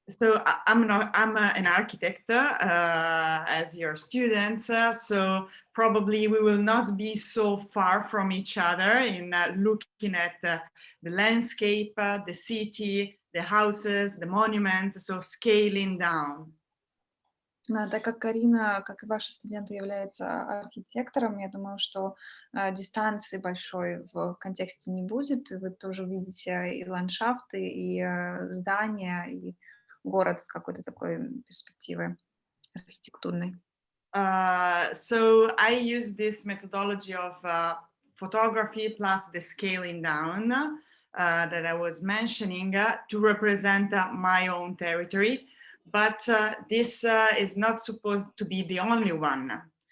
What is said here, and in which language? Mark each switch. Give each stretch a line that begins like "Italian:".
English: So I'm an architect, as your students, so probably we will not be so far from each other in looking at the landscape, the city, the houses, the monuments, so scaling down.
Russian: Так как Карина, как и ваши студенты, является архитектором, я думаю, что дистанции большой в контексте не будет. Вы тоже увидите и ландшафты, и здания, и город с какой-то такой перспективой архитектурной.
English: So I use this methodology of photography plus the scaling down that I was mentioning to represent my own territory. But this is not supposed to be the only one.